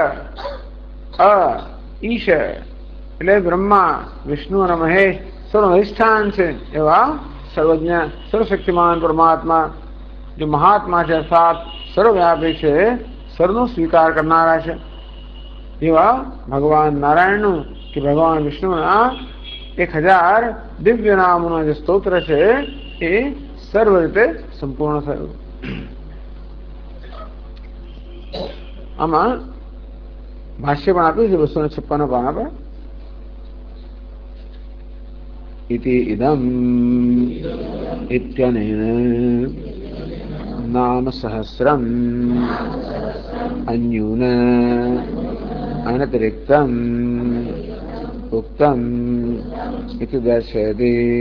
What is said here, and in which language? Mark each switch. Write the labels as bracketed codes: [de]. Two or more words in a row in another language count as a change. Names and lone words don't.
[gu] ઈશ એટલે બ્રહ્મા વિષ્ણુ અને મહેશ સર્વનું અધિષ્ઠાન છે એવા સર્વજ્ઞ સર્વશક્તિમાન પરમાત્મા જે મહાત્મા છે, અર્થાત સર્વવ્યાપી છે, સર્વનો સ્વીકાર કરનારા છે એવા ભગવાન નારાયણનું કે ભગવાન વિષ્ણુના 1000 દિવ્ય નામોના જે સ્તોત્ર છે એ સર્વ રીતે સંપૂર્ણ થયું. આમાં ભાષ્ય પણ આપ્યું છે 256 પાના પર. [sa] इति इदम् इत्यनेन नाम सहस्रम् अन्यून अनतिरिक्तम् उक्तम् इति दर्शयति.